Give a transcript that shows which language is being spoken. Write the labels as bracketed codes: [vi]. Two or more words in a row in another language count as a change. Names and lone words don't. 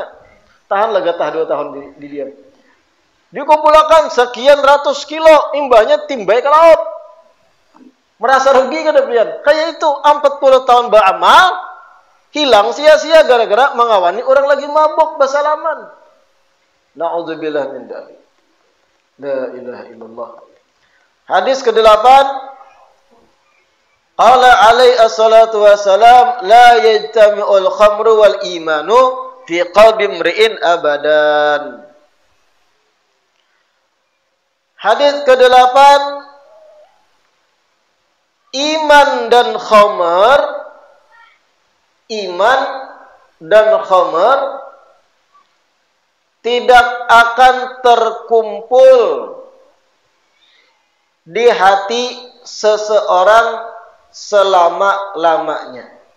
[bjn] Tahanlah gatah 2 tahun di diam. Dikumpulkan sekian ratus kilo, imbahnya timbai ke laut. Merasa rugi kada pian. Kayak itu 40 tahun beramal hilang sia-sia gara-gara mengawani orang lagi mabuk bersalaman. [ar] نعوذ بالله من ذلك لا إله إلا الله. [id] Hadis ke-8. [ar] قال عليه الصلاة والسلام لا يجتمع الخمر والإيمان في قلب امرئ أبدا. [id] Hadis ke-8. Iman dan khamar tidak akan terkumpul di hati seseorang selama-lamanya.